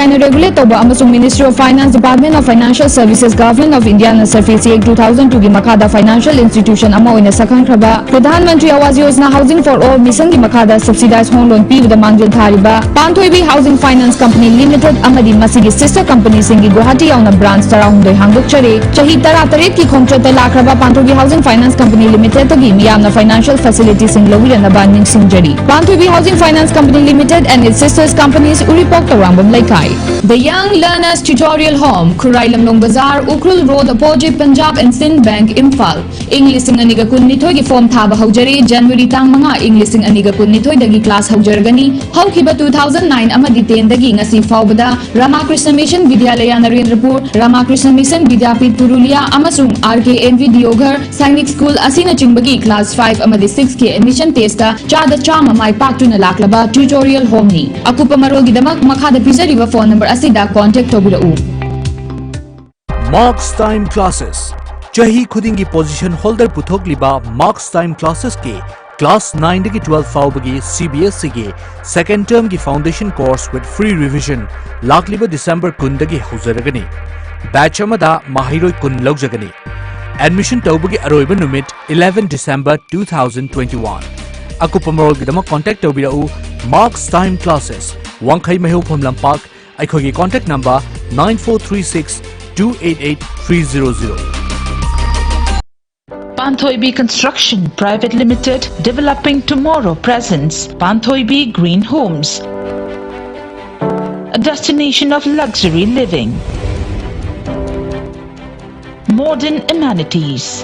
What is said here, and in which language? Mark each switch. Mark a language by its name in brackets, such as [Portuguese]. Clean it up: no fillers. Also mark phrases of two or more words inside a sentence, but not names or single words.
[Manipuri] na regulate toba amasung Ministry of Finance, Department of Financial Services, Government of India na Surface Act 2002 gi makada [English] financial institution [Manipuri] ama oina sakang kraba Pradhan Mantri Awas Yojana Housing for All mission gi makada [English] subsidized home loan [Manipuri] pibda mangjal thariba Panthoibi Housing Finance Company Limited amadi masigi [English] sister company [Manipuri] singi Guwahati yauna branch tarahumdoi hangdokchare chahi 13 ki khongchata lakraba Panthoibi Housing Finance Company Limited gi miyamna [English] financial facilities [Manipuri] sing lawirana ning singjari Panthoibi Housing Finance Company Limited and its sisters companies Uripok Tarambam Laikai. [English] The Young Learners Tutorial Home, Kurai Lamlong Bazaar, Ukrul Road, opposite Punjab and Sindh Bank, Imphal. [Manipuri] English sing aniga kunnithoy gi form thaba haujare January tang mga English sing aniga kunnithoy dagi class haujargani haukiba 2009 amadi 10 dagi ngasi faubada Ramakrishna Mission Vidyalaya Narendrapur, Ramakrishna Mission Vidyapit Purulia amasung RKNV Dioghar Sainik School asina chingbagi class 5 amadi 6 ke [English] admission test [Manipuri] ta chada chama mai paktuna laklaba [English] tutorial home [Manipuri] ni. Akupa marol gidamak makhada pizariba [English] phone number [Manipuri] asida contact tobirau. Marks Time Classes. Chahi khudingi [English] position holder [Manipuri] puthokliba Marks Time Classes ke class 9 dagi 12 faubagi CBSE ge [English] second term [Manipuri] gi [English] foundation course with free revision [Manipuri] lakliba December kun dagi haujaragani. Batch amada mahiroi kun laujagani. Admission tawbagi aroiba numit 11 December 2021. Akupamarol gidama contact tobirau Marks Time Classes. Wangkai Mehu Lampak, Aikogi [English] contact number [Manipuri] 9436 288 300. [English] Panthoibi Construction Private Limited, developing tomorrow presents Panthoibi Green Homes, a destination of luxury living, modern amenities.